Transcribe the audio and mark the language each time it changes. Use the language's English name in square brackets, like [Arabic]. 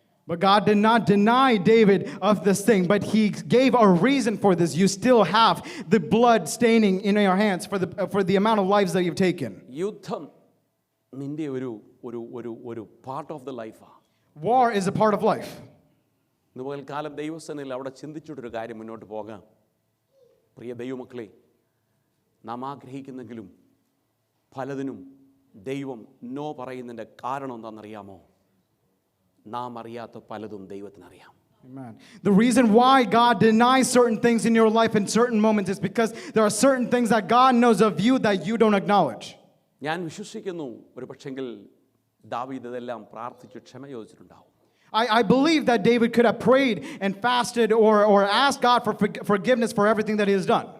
[English] But God did not deny David of this thing, but he gave a reason for this. You still have the blood staining in your hands for the amount of lives that you've taken. [Malayalam] യുദ്ധം നിൻ്റെ ഒരു [English] Part of the ലൈഫാണ്. War is a part of life. [Malayalam] ഇന്ന് പകൽക്കാലം ദൈവസേനയിൽ അവിടെ ചിന്തിച്ചിട്ടൊരു കാര്യം മുന്നോട്ട് പോകാം. പ്രിയ ദൈവമക്കളെ, നാം ആഗ്രഹിക്കുന്നെങ്കിലും പലതിനും ദൈവം നോ പറയുന്നതിൻ്റെ കാരണം എന്താണെന്നറിയാമോ? നാം അറിയാത്ത പലതും ദൈവത്തിനറിയാം. [English] Amen. The reason why God denies certain things in your life in certain moments is because there are certain things that God knows of you that you don't acknowledge. [Malayalam] ഞാൻ വിശ്വസിക്കുന്നു, ഒരു പക്ഷെങ്കിൽ ദാവീദ് ഇതെല്ലാം പ്രാർത്ഥിച്ച് ക്ഷമ ചോദിച്ചിട്ടുണ്ടാവും. [English] I believe that David could have prayed and fasted or asked God for forgiveness for everything that he has done.